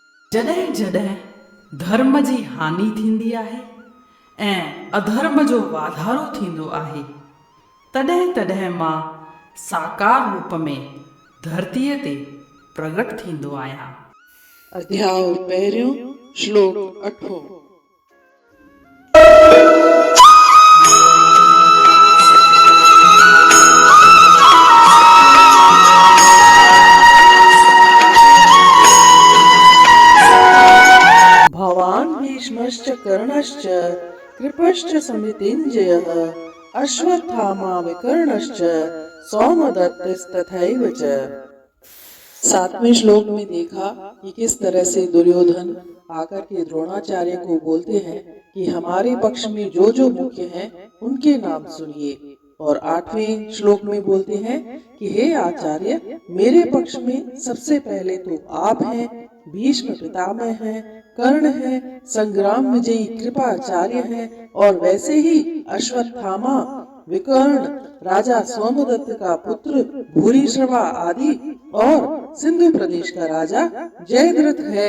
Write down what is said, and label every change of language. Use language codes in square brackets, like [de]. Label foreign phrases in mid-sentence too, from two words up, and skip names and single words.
[sd] जॾहिं जॾहिं धर्म जी हानि थींदी आहे ऐं अधर्म जो वाधारो थींदो आहे, तॾहिं तॾहिं मां साकार रूप में धरतीअ ते प्रगट थींदो आहियां। अध्याय पहिरियों, श्लोक 8। [sa] भवान् भीष्मश्च कर्णश्च कृपश्च समितिञ्जयः अश्वत्थामा विकर्णश्च सौमदत्तस्तथैव च। [hi] 7वें श्लोक में देखा कि किस तरह से दुर्योधन आकर के द्रोणाचार्य को बोलते हैं कि हमारे पक्ष में जो जो मुख्य हैं उनके नाम सुनिए, और 8वें श्लोक में बोलते हैं कि हे आचार्य, मेरे पक्ष में सबसे पहले तो आप हैं, भीष्म पितामह हैं, कर्ण हैं, संग्राम विजयी कृपाचार्य हैं, और वैसे ही अश्वत्थामा, विकर्ण, राजा सोमदत्त का पुत्र भूरिश्रवा आदि, और सिंधु प्रदेश का राजा जयद्रथ है।